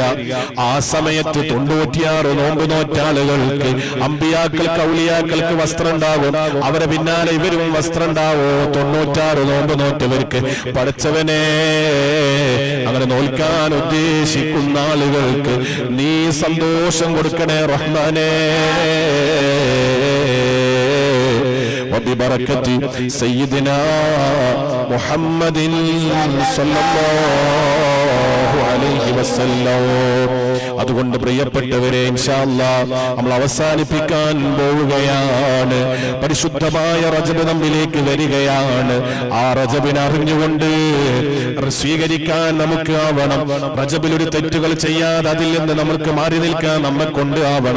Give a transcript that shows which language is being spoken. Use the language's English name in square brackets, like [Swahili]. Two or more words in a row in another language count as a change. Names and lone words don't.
[Malayalam] ആ സമയത്ത് 96 നോമ്പ് നോറ്റാളുകൾക്ക്, അമ്പിയാക്കൾക്ക്, ഔലിയാക്കൾക്ക് വസ്ത്രം ഉണ്ടാകും. അവരെ പിന്നാലെ ഇവരും വസ്ത്രം ഉണ്ടാവോ? 96 നോമ്പ് നോറ്റവർക്ക്. പഠിച്ചവനെ, അങ്ങനെ നോൽക്കാൻ ഉദ്ദേശിക്കുന്ന ആളുകൾക്ക് നീ സന്തോഷം കൊടുക്കണേ റഹ്മാനേ. [Arabic] وببركة سيدنا محمد صلى الله عليه وسلم. [Malayalam] അതുകൊണ്ട് പ്രിയപ്പെട്ടവരെ, [Arabic] إن شاء الله [Malayalam] നമ്മൾ അവസാനിപ്പിക്കാൻ പോവുകയാണ്. പരിശുദ്ധമായ റജബ് നമ്മിലേക്ക് വരികയാണ്. ആ റജബിനെ അറിഞ്ഞുകൊണ്ട് സ്വീകരിക്കാൻ നമുക്ക് ആവണം. റജബിൽ ഒരു തെറ്റുകൾ ചെയ്യാതെ അതിൽ നിന്ന് നമുക്ക് മാറി നിൽക്കാൻ നമ്മെ കൊണ്ട് ആവണം.